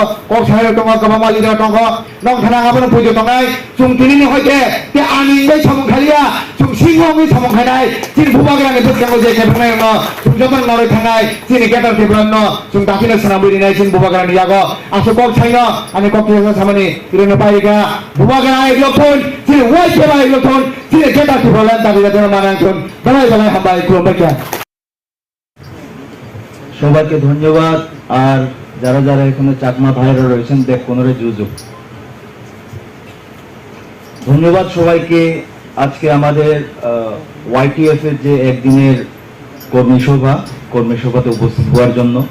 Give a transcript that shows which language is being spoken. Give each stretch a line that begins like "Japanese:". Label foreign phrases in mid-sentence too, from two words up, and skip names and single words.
Kok Borok: कक साहा दङ गोबां मा लिडार दङ नं थाना आबनो फैदो दंनाय जों दिनैनि हयते ते आनि बै समं खालिया जों सिंहनि समं खायनाय जिन बुबाग्रानि बोसोराव जे केबनाय न जों जमन नरै थांनाय जिनि गेटार केबन न जों दाखिनो सना बैनाय जिन बुबाग्रानि यागो आसो कक साइनो आनि कक केबा सामानि इरनो पाइगा बुबाग्रा एकलथन जिन वाइ केबा एकलथन जिन गेटार केबलान दाबिदा दङ मानांथन बलाय हाबाय खुलुमबाय
Bangla: সবাইকে ধন্যবাদ আর যারা যারা এখানে চাকমা ভাইরা রয়েছেন দেখ কোনরে যুযুক ধন্যবাদ সবাইকে আজকে আমাদের ওয়াইটিএফ এর যে একদিনের কর্মী সভাতে উপস্থিত হওয়ার জন্য